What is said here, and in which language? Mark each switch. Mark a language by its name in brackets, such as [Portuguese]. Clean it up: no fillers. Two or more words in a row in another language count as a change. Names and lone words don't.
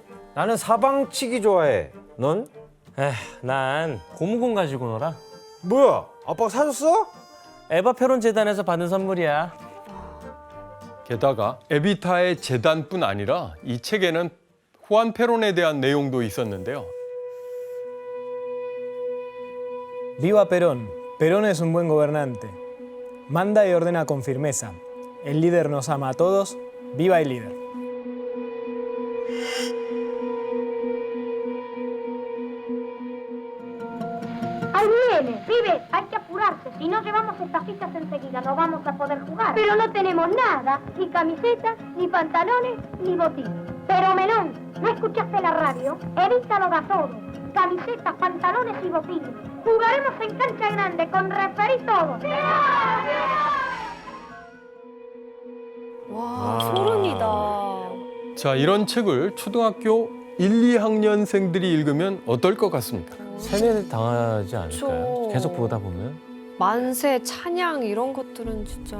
[Korean] 나는 사방치기 좋아해. 넌? 난 고무공 가지고 놀아. 뭐야? 아빠가 사줬어? 에바 페론 재단에서 받은 선물이야. 게다가 에비타의 재단뿐 아니라 이 책에는 후안 페론에 대한 내용도 있었는데요. [Spanish] Viva Perón. Perón es un buen gobernante. Manda y ordena con firmeza. El líder nos ama a todos. Viva el líder. Ahí viene, pibe, hay que apurarse. Si no llevamos estas fichas enseguida, no vamos a poder jugar. Pero no tenemos nada, ni camisetas, ni pantalones, ni botines. Pero Melón, ¿no escuchaste la radio? Evita lo da todo. Camisetas, pantalones y botines. Jugaremos en cancha grande, con referí y todo. [Korean] 와, 소름이다. 자, 이런 책을 초등학교 1, 2학년생들이 읽으면 어떨 것 같습니까? 세뇌 당하지 않을까요? 그쵸. 계속 보다 보면. 만세, 찬양 이런 것들은 진짜.